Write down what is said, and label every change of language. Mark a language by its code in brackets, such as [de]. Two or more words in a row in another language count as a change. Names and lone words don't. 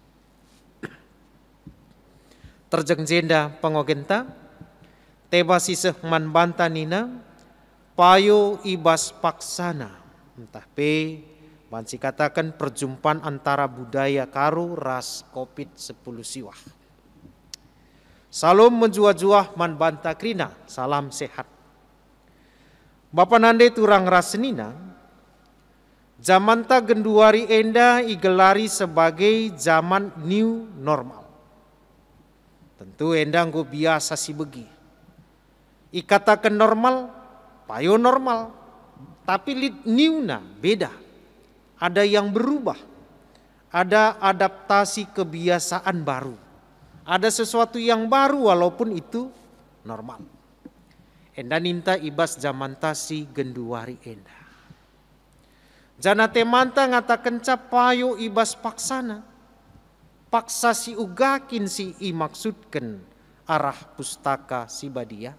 [btx] Terjeng jenda pengogenta, teba siseh man banta nina, payo ibas paksana, entah pe banci katakan [id] perjumpaan antara budaya [btx] karo ras COVID-10 siwah. Salam menjua-juah man banta krina, salam sehat. Bapa nande turang rasenina, zamanta genduari enda igelari [id] sebagai zaman [en] new normal. [btx] Tentu enda nggo biasa si begi. Ikatakan normal, payo normal. [id] Tapi newna beda. Ada yang berubah. Ada adaptasi kebiasaan baru. Ada sesuatu yang baru walaupun itu normal. [btx] Enda ninta ibas jamanta si genduari enda. Jana temanta ngatakan capayo ibas paksana. Paksa si ugakin si imaksudkan arah pustaka si badia.